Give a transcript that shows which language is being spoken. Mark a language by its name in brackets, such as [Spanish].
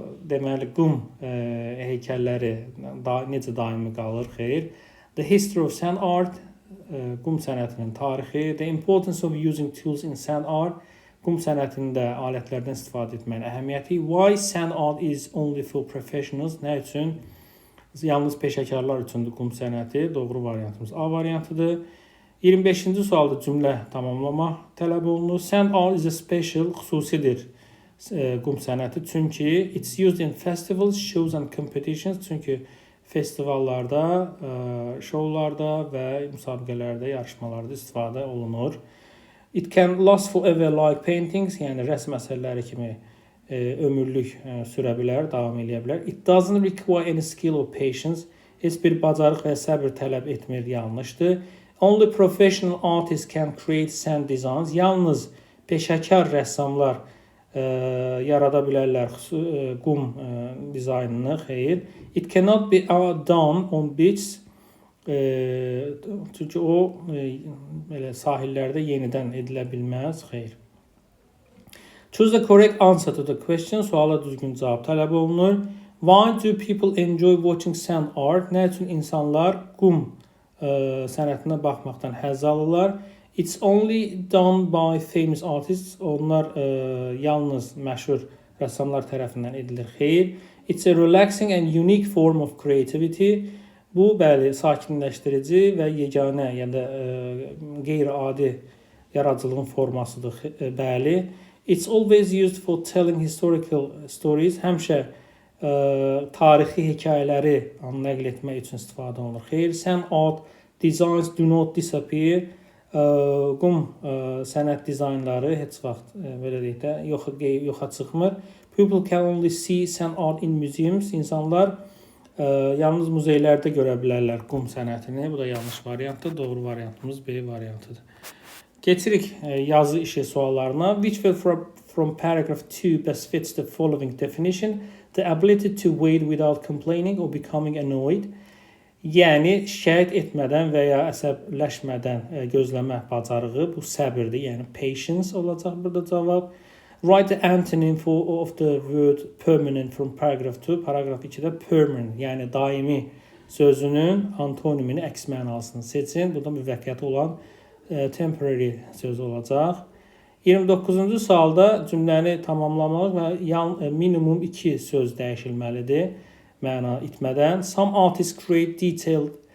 [Azerbaijani] Deməli, qum heykəlləri necə daimi qalır, xeyr. [English] The history of sand art, [Azerbaijani] qum sənətinin tarixi. [English] The importance of using tools in sand art. [Azerbaijani] Qum sənətində alətlərdən istifadə etməyin əhəmiyyəti. [English] Why sand art is only for professionals? [Azerbaijani] Nə üçün? Yalnız peşəkarlar üçündür qum sənəti. Doğru variantımız A variantıdır. 25-ci sualda cümlə tamamlama tələb olunur. [English] Sand art is a special, [Azerbaijani] xüsusidir qum sənəti. Çünki [English] it's used in festivals, shows and competitions. [Azerbaijani] Çünki festivallarda, şovlarda və müsabiqələrdə, yarışmalarda istifadə olunur. [English] It can last forever like paintings, [Azerbaijani] yəni rəsm əsərləri kimi ömürlük sürə bilər, davam edə bilər. [English] It doesn't require any skill or patience. [Azerbaijani] Heç bir bacarıq və səbir tələb etmir, yanlışdır. [English] Only professional artists can create sand designs. [Azerbaijani] Yalnız peşəkar rəssamlar yarada bilərlər qum dizaynını, xeyr. [English] It cannot be done on beaches. [Azerbaijani] Çünki o belə sahillərdə yenidən edilə bilməz, xeyr. [English] Choose the correct answer to the question. [Azerbaijani] Suala düzgün cavab tələb olunur. [English] Why do people enjoy watching sand art? [Azerbaijani] Nə üçün insanlar qum sənətinə baxmaqdan həzz alırlar? [English] It's only done by famous artists. [Azerbaijani] Onlar yalnız məşhur rəssamlar tərəfindən edilir, xeyr. [English] It's a relaxing and unique form of creativity. [Azerbaijani] Bu, bəli, sakinləşdirici və yeganə, yəni də qeyri-adi yaradıcılığın formasıdır, bəli. [English] It's always used for telling historical stories. [Azerbaijani] Həmişə tarixi hekayələri nəql etmək üçün istifadə olunur. Xeyr, [English] sand art designs do not disappear. [Azerbaijani] Qum sənət dizaynları heç vaxt, belə deyək də, yoxa çıxmır. [English] People can only see sand art in museums. [Azerbaijani] İnsanlar yalnız muzeylərdə görə bilərlər qum sənətini. Bu da yanlış variantdır. Doğru variantımız B variantıdır. Keçirik yazı işi suallarına. [English] Which will from paragraph 2 best fits the following definition? The ability to wait without complaining or becoming annoyed. [Azerbaijani] Yəni, şikayət etmədən və ya əsəbləşmədən gözləmə bacarığı, bu səbirdir. Yəni, patience olacaq burada cavab. [English] Write the antonym of the word permanent from paragraph 2. [Azerbaijani] Paragraf 2-də permanent, yəni daimi sözünün antonimini, əks mənasını seçin. Bu da müvəqqəti olan temporary söz olacaq. 29-cu sualda cümləni tamamlamaq və minimum 2 söz dəyişilməlidir məna itmədən. [English] Some artists create detailed